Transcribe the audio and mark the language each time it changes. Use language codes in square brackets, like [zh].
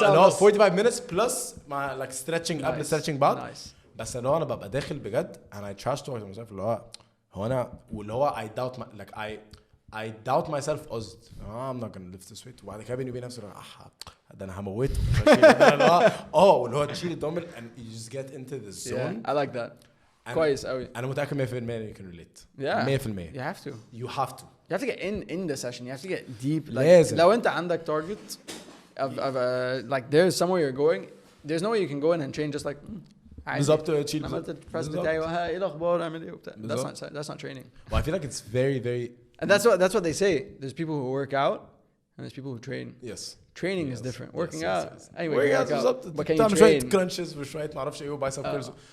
[ar] ساعه ونص [en] 45 minutes plus [ar] مع [en] like stretching [ar] قبل stretching بعد. بس اللي هو انا ببقى داخل بجد انا [en] trash talk myself [ar] اللي هو انا واللي هو [en] I doubt myself [ar] قصد [en] I'm not gonna lift this weight [ar] وبعد كده بيني وبين نفسي ده انا هموته واللي هو تشيل الدمبل [en] and you just get into the zone. I like that. [ar] كويس قوي. انا متاكد [en] 100% you can relate. 100%. You have to. You have to get in the session. You have to get deep. Like [ar] لازم. [en] لو انت عندك target of like there's somewhere you're going, there's no way you can go in and train just like [ar] بالظبط تشيل. عملت البريس بتاعي ايه الاخبار اعمل ايه وبتاع. [en] That's not training. Well, I feel like it's very and that's what they say. There's people who work out and there's people who train. Yes. Training is different. Working out. Anyway, work out. But can you train? [ar] crunches وشوية ما اعرفش ايه وبايسب كيرز.